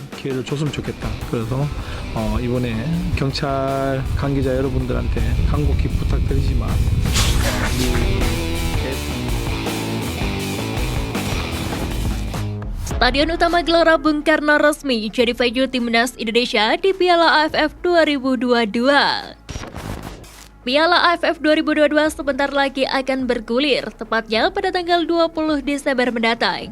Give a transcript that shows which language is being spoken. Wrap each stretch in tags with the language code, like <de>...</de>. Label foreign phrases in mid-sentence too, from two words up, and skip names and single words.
<ko>기회를 줬으면 좋겠다. 그래서 이번에 경찰 관계자 여러분들한테 간곡히 부탁드리지만</ko> <id>Stadion utama Gelora Bung Karno resmi jadi venue Timnas Indonesia di Piala AFF 2022. Piala AFF 2022 sebentar lagi akan bergulir, tepatnya pada tanggal 20 Desember mendatang.</id>